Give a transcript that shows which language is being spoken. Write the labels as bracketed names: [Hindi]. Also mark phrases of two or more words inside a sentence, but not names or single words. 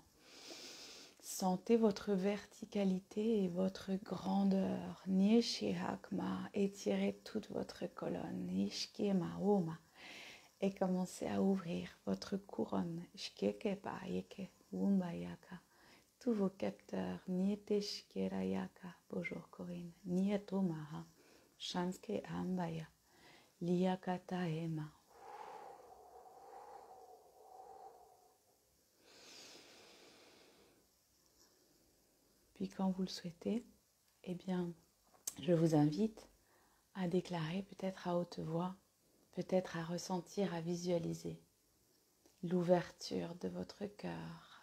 [French] Sentez votre verticalité et votre grandeur. Nishihakma, étirez toute votre colonne. Nishkema Oma. Et commencez à ouvrir votre couronne. Shkekepa Yeke Wumbayaka. Tous vos capteurs. Nieteshkerayaka. Bonjour Corinne. Nietomaha. Shanske Ambaya. Liakata Ema. Puis quand vous le souhaitez, eh bien, je vous invite à déclarer peut-être à haute voix, peut-être à ressentir, à visualiser l'ouverture de votre cœur.